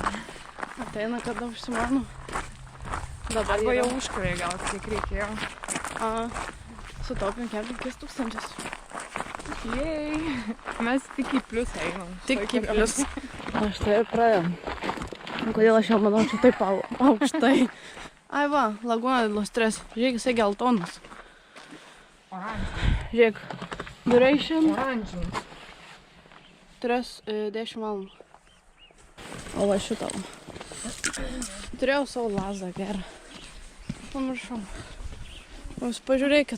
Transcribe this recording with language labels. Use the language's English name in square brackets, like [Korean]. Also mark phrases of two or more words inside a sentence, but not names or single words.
[Lithuanian] Ateina, kada užsimanu. Dabar Arba jau užkrovė gal, kiek reikėjo. Sutaupėm 5 000. Jei, mes tik į plius einam. Tik į plius. Aš tai ir pradėjom. Kodėl aš jau manau, čia taip aukštai. Ai va, Laguna de los Tres. Žiūrėk, jisai geltonas. Oranžinis. Žiūrėk, duration Oranžinis. 10 valandų. O va šitą. Turėjau savo lazdą gerą. Pamiršau. Jūs pažiūrėkit.